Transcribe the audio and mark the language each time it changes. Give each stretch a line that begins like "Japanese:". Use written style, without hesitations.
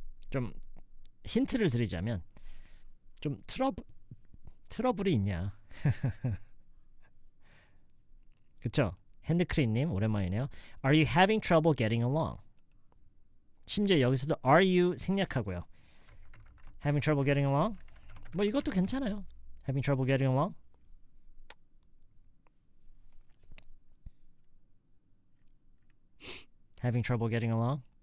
Korean: 좀 힌트를 드리자면 좀 트러블이 있냐? 그쵸? 핸드크림님 오랜만이네요.
English: Are you having trouble getting along?
Korean: 심지어 여기서도 are you 생략하고요.
English: Having trouble getting along?
Korean: 뭐 이것도 괜찮아요.
English: Having trouble getting along? Having trouble getting along?